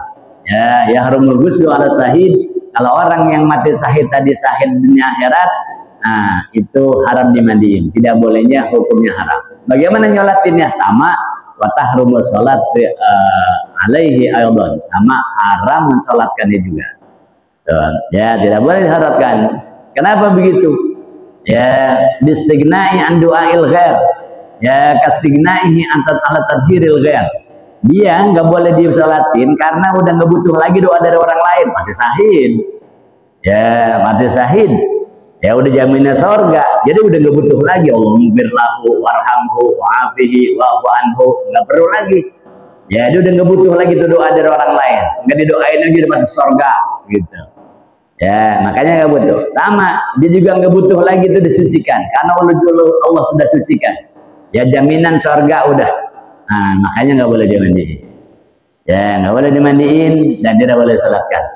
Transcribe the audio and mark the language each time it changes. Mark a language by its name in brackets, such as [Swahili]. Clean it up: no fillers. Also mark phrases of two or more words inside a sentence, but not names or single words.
[Arabic] يحرم الغسل على الشهيد, [Indonesian] kalau orang yang mati syahid tadi syahid dunia akhirat, nah itu haram dimandiin, tidak bolehnya hukumnya haram. Bagaimana nyolatinnya? Sama, [Arabic] وتحرم الصلاة عليه أيضا, [Indonesian] sama haram mensolatkannya juga. Tuh, ya tidak boleh diharapkan. Kenapa begitu? [Arabic] يا باستغنائه عن دعاء الغير، يا كاستغنائه عنه على تطهير الغير. [Indonesian] Dia nggak boleh disolatin karena udah nggak butuh lagi doa dari orang lain. Mati syahid, ya mati syahid, ya udah jaminnya surga, jadi udah nggak butuh lagi [Arabic] اللهم له وارحمه وعافه واعف عنه, [Indonesian] nggak perlu lagi. Ya dia udah nggak butuh lagi tuh doa dari orang lain, nggak didoain lagi udah masuk surga gitu. Ya makanya nggak butuh. Sama, dia juga nggak butuh lagi itu disucikan karena Allah sudah sucikan. Ya jaminan surga udah. Nah, makanya nggak boleh dimandiin. Ya, nggak boleh dimandiin dan tidak boleh sholatkan.